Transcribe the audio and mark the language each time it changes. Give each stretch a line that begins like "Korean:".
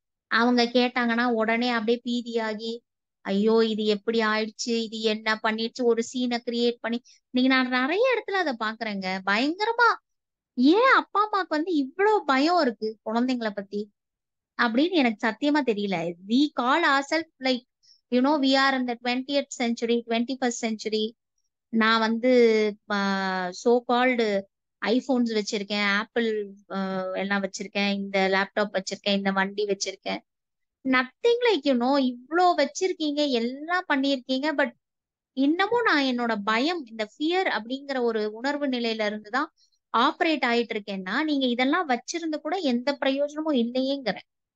Tamil: அவங்க கேட்டாங்கன்னா உடனே அப்படியே பீதியாகி, ஐயோ இது எப்படி ஆயிடுச்சு, இது என்ன பண்ணிடுச்சு, ஒரு சீனை கிரியேட் பண்ணி, நீங்க நான் நிறைய இடத்துல அதை பாக்குறேங்க, பயங்கரமா. ஏன் அப்பா அம்மாக்கு வந்து இவ்வளவு பயம் இருக்கு குழந்தைங்களை பத்தி அப்படின்னு எனக்கு சத்தியமா தெரியல.
English: We call ourselves like we are in the 20th century, 21st century.
Tamil: நான் வந்து சோ கால்டு ஐபோன்ஸ் வச்சிருக்கேன், ஆப்பிள் எல்லாம் வச்சிருக்கேன், இந்த லேப்டாப் வச்சிருக்கேன், இந்த வண்டி வச்சிருக்கேன். நத்திங் லைக் இவ்ளோ வச்சிருக்கீங்க, எல்லாம் பண்ணிருக்கீங்க, பட் இன்னமும் நான் என்னோட பயம், இந்த ஃபியர் அப்படிங்கிற ஒரு உணர்வு நிலையில இருந்துதான் ஆப்ரேட் ஆயிட்டு இருக்கேன்னா, நீங்க இதெல்லாம் வச்சிருந்து கூட எந்த பிரயோஜனமும் இல்லையேங்கிறேன்.